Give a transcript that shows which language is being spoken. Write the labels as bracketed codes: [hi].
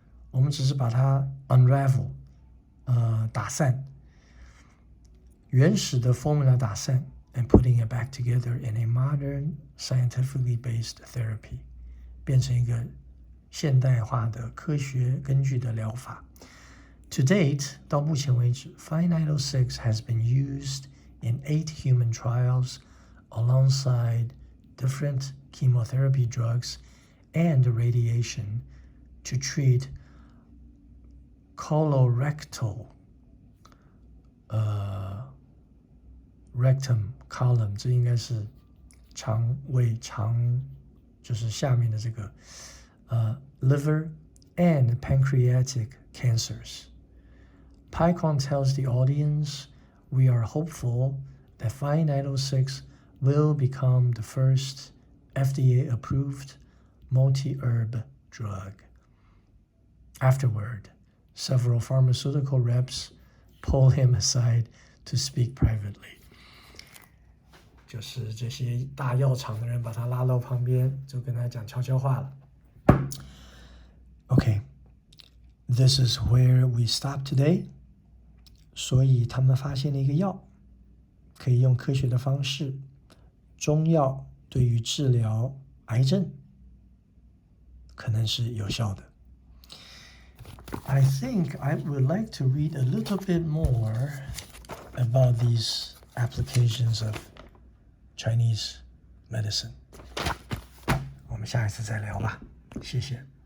[zh] 我们只是把它 [en] unravel, [zh] 打散，原始的 [en] formula [zh] 打散 [en] and putting it back together in a modern, scientifically based therapy. [zh] 变成一个现代化的科学根据的疗法。 [en] To date, [zh] 到目前为止 [en] 5906 has been used in 8 human trials alongside different chemotherapy drugs and radiation to treat colorectal rectum column [zh] 这应该是肠胃就是下面的这个 [en] liver and pancreatic cancers. Pai Kwan tells the audience, we are hopeful that 5906 will become the first FDA-approved multi-herb drug. Afterward, several pharmaceutical reps pull him aside to speak privately. [zh] 就是这些大药厂的人把他拉到旁边，就跟他讲悄悄话了。 [en] Okay, this is where we stop today. [zh] 所以他们发现了一个药，可以用科学的方式，中药对于治疗癌症可能是有效的。 [en] I think I would like to read a little bit more about these applications of Chinese medicine. [zh] 我们下一次再聊吧，谢谢。